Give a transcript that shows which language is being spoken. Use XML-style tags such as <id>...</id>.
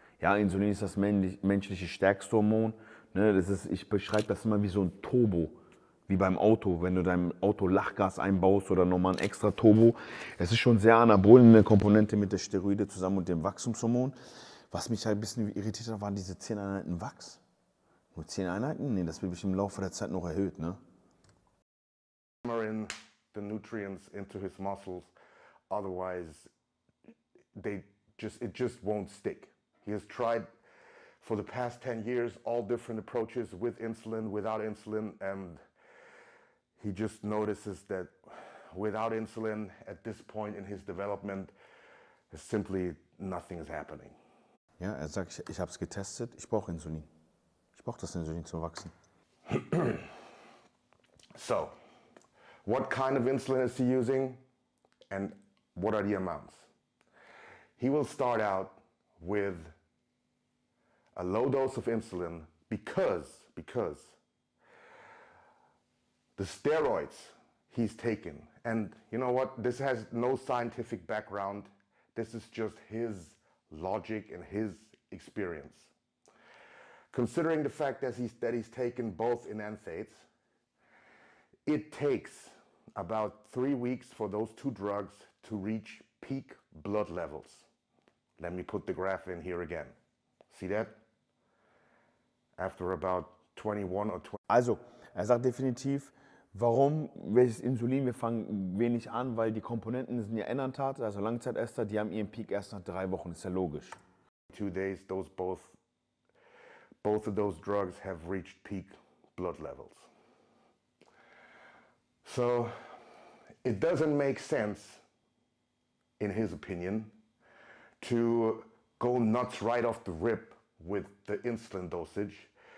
<de>Ja, Insulin ist das menschliche stärkste Hormon. Ne, ich beschreibe das immer wie so ein Turbo, wie beim Auto. Wenn du deinem Auto Lachgas einbaust oder nochmal ein extra Turbo. Es ist schon sehr anabol in der Komponente mit der Steroide zusammen und dem Wachstumshormon. Was mich halt ein bisschen irritiert hat, waren diese 10 Einheiten Wachs. Nur 10 Einheiten? Nee, das wird bestimmt im Laufe der Zeit noch erhöht, ne?</de> <en>in the nutrients into his muscles, otherwise it just won't stick. He has tried for the past 10 years all different approaches with insulin, without insulin, and he just notices that without insulin at this point in his development, simply nothing is happening.</en> <de>Ja, er sagt, ich habe es getestet, ich brauche Insulin. Ich brauche das Insulin zum Wachsen.</de> <en>So, what kind of insulin is he using and what are the amounts? He will start out with a low dose of insulin because the steroids he's taken, and you know what, this has no scientific background, this is just his logic and his experience. Considering the fact that he's taken both enanthates, it takes about 3 weeks for those two drugs to reach peak blood levels. Let me put the graph in here again. See that? After about 21 or 20.</en> <de>Also, er sagt definitiv, warum, welches Insulin, wir fangen wenig an, weil die Komponenten sind ja Enantat, also Langzeitester, die haben ihren Peak erst nach 3 Wochen, ist ja logisch.</de> <en>2 days, both of those drugs have reached peak blood levels. So it doesn't make sense, in his opinion, to go nuts right off the rip with the insulin dosage.</en>